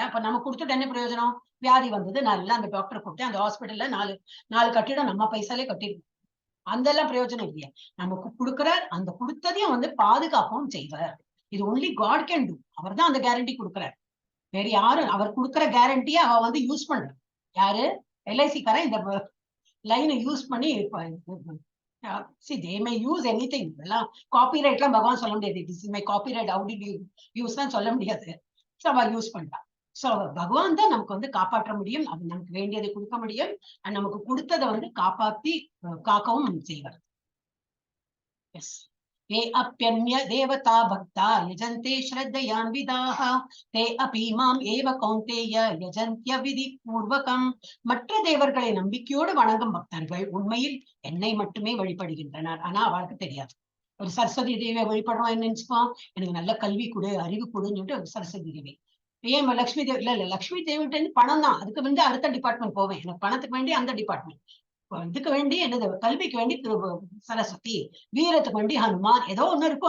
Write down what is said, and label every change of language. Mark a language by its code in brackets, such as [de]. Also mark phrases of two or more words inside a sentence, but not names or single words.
[ta] அப்ப நம்ம கொடுத்துட்டு என்ன பிரயோஜனம்? வியாதி வந்தது, நல்லா அந்த டாக்டரை கூப்பிட்டு அந்த ஹாஸ்பிட்டல்ல நாலு கட்டிடம் நம்ம பைசாலே கட்டிருக்கோம். அந்த எல்லாம் பிரயோஜனம் இல்லையா? நமக்கு கொடுக்கிறார், அந்த கொடுத்ததையும் வந்து பாதுகாக்கவும் செய்வார். இது [en] only God can do. [ta] அவர் தான் அந்த கேரண்டி கொடுக்கிறார். வேற யாரும் அவர் கொடுக்குற கேரண்டியை அவ வந்து யூஸ் பண்ற. யாரு? எல்ஐசிக்காரன் இந்த லைனை யூஸ் பண்ணி [en] see they may use anything. [ta] எல்லாம் காப்பிரைட் எல்லாம் பகவான் சொல்ல முடியாது. [en] this is my copyright, how did you use [ta] தான் சொல்ல முடியாது. சோ அவ யூஸ் பண்றா. சோ பகவான் தான் நமக்கு வந்து காப்பாற்ற முடியும். அது நமக்கு வேண்டியதை கொடுக்க முடியும். நமக்கு கொடுத்ததை வந்து காப்பாத்தி காக்கவும் செய்வார். எஸ். [sa] ये अप्यन्य देवता भक्ता यजन्ते श्रद्धयान्विताः ते अपि माम् एव कौन्तेय यजन्त्य विधि पूर्वकम्. [ta] மற்ற தேவர்களை நம்பிக்கையோடு வணங்கும் பக்தர்கள் உண்மையில் என்னை மட்டுமே வழிபடுகின்றனர். ஆனா அவளுக்கு தெரியாது. ஒரு சரஸ்வதி தேவியை வழிபடுறோம், என்ன நினைச்சுப்போம், எனக்கு நல்ல கல்வி கொடு, அறிவு கொடுன்னு சொல்லிட்டு ஒரு சரஸ்வதி தேவி. ஏன் லட்சுமி தேவி? இல்ல லட்சுமி தேவிட்ட இருந்து பணம் தான், அதுக்கு வந்து அடுத்த டிபார்ட்மெண்ட் போவேன், எனக்கு பணத்துக்கு வேண்டி அந்த டிபார்ட்மெண்ட், இதுக்கு வேண்டி என்னது, கல்விக்கு வேண்டி சரஸ்வதி, வீரத்துக்கு வேண்டி ஹனுமான், ஏதோ ஒண்ணு இருக்கும்.